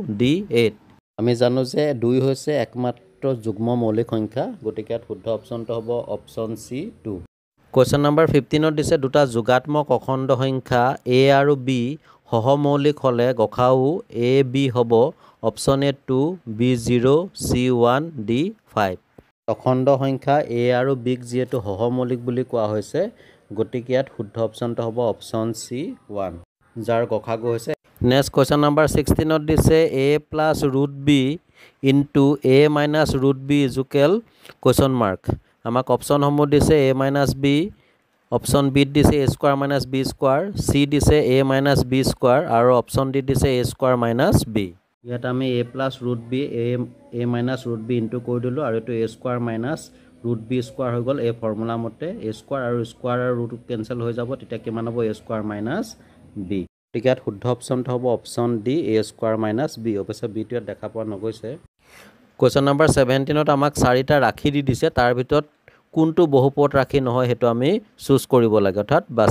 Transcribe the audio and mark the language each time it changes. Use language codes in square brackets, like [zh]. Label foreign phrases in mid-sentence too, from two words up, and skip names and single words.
[as] D8 আমি জানো যে 2 হৈছে একমাত্ৰ যুগ্ম মৌলিক সংখ্যা গতিকে ইয়াত শুদ্ধ অপশ্যনটো হ'ব [en] option C 2 question number 15 [as] দিছে দুটা যোগাত্মক অখণ্ড সংখ্যা a আৰু b সহমৌলিক হ'লে গসাউ a b হ'ব [en] option A 2 [as] B0 C1 D5 অখণ্ড সংখ্যা a আৰু b যিহেতু সহমৌলিক বুলি কোৱা হৈছে গতিকে ইয়াত শুদ্ধ অপশ্যনটো হ'ব [en] option C 1 [as] যাৰ গসাগু হৈছে [en] next question number 16 [as] দিছে [en] a plus root b into a minus root b = question mark [as] আমাক অপশ্যনসমূহ দিছে [en] a minus b option B [as] দিছে [en] a square minus b square c [as] দিছে [en] a minus b square [as] আৰু [en] option D [as] দিছে [en] a square minus b [as] ইয়াত আমি [en] a plus root b a minus root b [as] ইনটু কৰি দিলোঁ আৰু এইটো [en] a square minus root b square [as] হৈ গ'ল এই ফৰ্মুলা মতে a square আৰু square আৰু root কেনসেল হৈ যাব তেতিয়া কিমান হ'ব [en] a square minus b [as] গতিকে ইয়াত শুদ্ধ অপশ্যনটো হ'ব [en] option D a square minus b [as] অৱশ্যে b টো ইয়াত দেখা পোৱা নগৈছে [en] question number 17 [as] আমাক চাৰিটা ৰাশি দি দিছে তাৰ ভিতৰত কোনটো বহুপদ ৰাশি নহয় হেতু আমি চুজ কৰিব লাগে অৰ্থাৎ বাছি